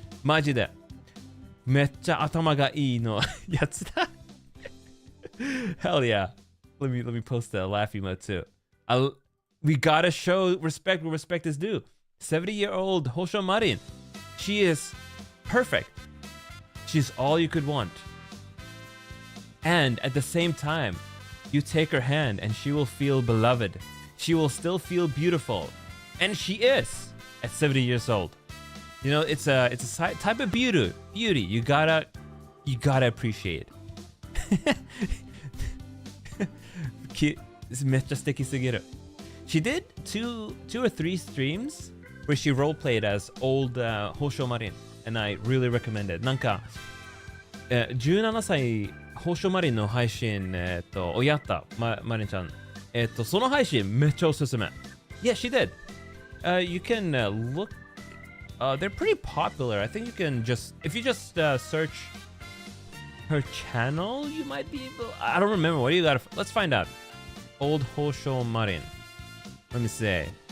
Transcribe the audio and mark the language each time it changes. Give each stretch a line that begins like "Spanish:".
Japanese: マジでめっちゃ頭がいいのやつだ。
English: Hell yeah. Let me post a laugh emote too. We gotta show respect where respect is due. 70-year-old Hosho Marin. She is perfect. She's all you could want. And at the same time, You take her hand and she will feel beloved. She will still feel beautiful. And she is at 70 years old. You know, it's a type of beauty you gotta appreciate.
Japanese: めっちゃ素敵すぎる.
English: She did two or three streams where she roleplayed as old Hosho Marin, and I really recommend it.
Japanese: なんか、17歳報奨マリンの配信をやったマリンちゃん。その配信めっちゃおすすめ。
English: Yeah, she did. You can look. They're pretty popular. I think you can just if you just search her channel, you might be able. I don't remember. What do you got? Let's find out. Old Hosho Marin. Let me see.